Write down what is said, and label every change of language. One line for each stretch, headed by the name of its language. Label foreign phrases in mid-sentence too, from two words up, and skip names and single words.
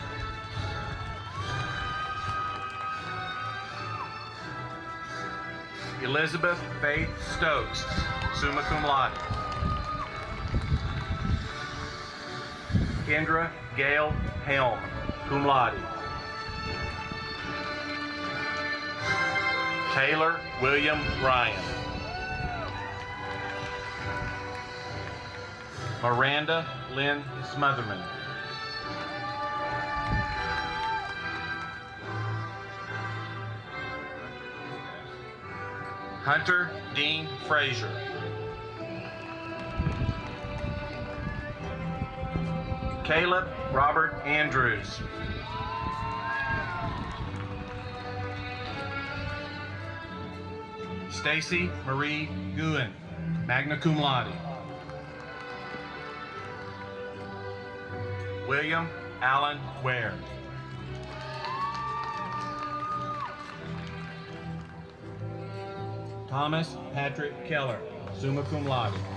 English: Elizabeth Faith Stokes,
Latin: summa cum laude.
English: Kendra Gail Helm,
Latin: cum laude.
English: Taylor William Ryan. Miranda Lynn Smotherman. Hunter Dean Frazier. Caleb Robert Andrews. Stacy Marie Guin,
Latin: magna cum laude.
English: William Allen Ware. Thomas Patrick Keller,
Latin: summa cum laude.